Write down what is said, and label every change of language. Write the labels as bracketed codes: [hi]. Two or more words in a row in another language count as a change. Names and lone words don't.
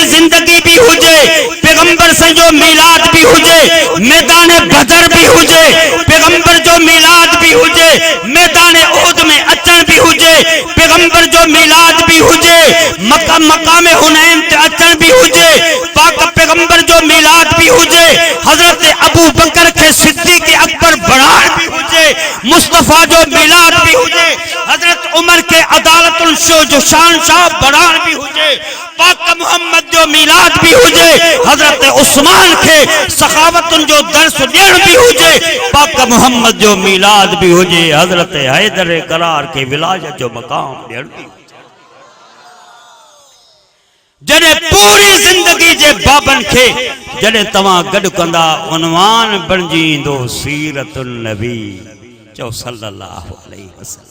[sd] जिंदगी भी हुजे पैगंबर से जो मीलाद भी हुजे मैदान बदर भी हुजे पैगंबर जो मीलाद भी हुजे मैदान उहद में अचन भी हुजे पैगंबर जो मीलाद भी हुजे मकाम हुनैन ते अचन भी हुजे पाक पैगंबर जो मीलाद भी हुजे हजरत अबू बकर के सिद्दीक अकबर बढ़ाण भी हुजे मुस्तफा जो मीलाद भी हुजे हजरत उमर के अदालतुल शो जो शानशाह बढ़ाण भी हुजे पाक मोहम्मद जो मीलाद भी हुजे हजरत उस्मान के सखावतुन जो दर्स ॾियण भी हुजे पाक मोहम्मद जो मीलाद भी हुजे हजरत हैदर करार के विलायत जो मकाम ॾियण भी जॾहिं पूरी जिंदगी जे बाबन खे जॾहिं तव्हां गॾु कंदा उनवान बणिजी ईंदो सीरतुन नबी चओ [ar] صلى الله عليه وسلم.